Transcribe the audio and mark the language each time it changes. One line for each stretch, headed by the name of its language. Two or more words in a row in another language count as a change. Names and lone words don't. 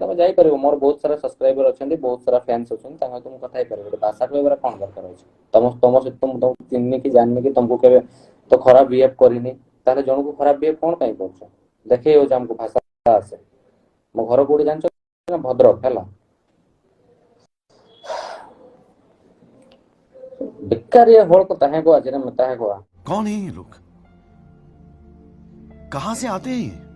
Odia: ତମେ ଯାଇପାରିବ ମୋର ବହୁତ ସାରା ସବସ୍କ୍ରାଇବର ଅଛନ୍ତି ବହୁତ ସାରା ଫ୍ୟାନ୍ସ ଅଛନ୍ତି ତାଙ୍କ ସହିତ ମୁଁ କଥା ହେଇପାରିବି ଗୋଟେ ଭାଷା କହିବାର କଣ ଦରକାର ଅଛି ତମ ସହିତ ମୁଁ ତମକୁ ଚିହ୍ନିନି କି ଜାଣିନି କି ତମକୁ କେବେ ତ ଖରାପ ବିହେଭ କରିନି ତାହେଲେ ଜଣକୁ ଖରାପ ବିହେଭ କଣ ପାଇଁ କରୁଛ ଦେଖେଇ ହଉଛି ଆମକୁ ଭାଷା ଆସେ ମୋ ଘର କୋଉଠି ଜାଣିଛ ନା ଭଦ୍ରକ ହେଲା ବେକାରିଆ ହଳ ତ ତାହା କୁହା
Hindi: कौन है ये लोग? कहाँ से आते हैं ये?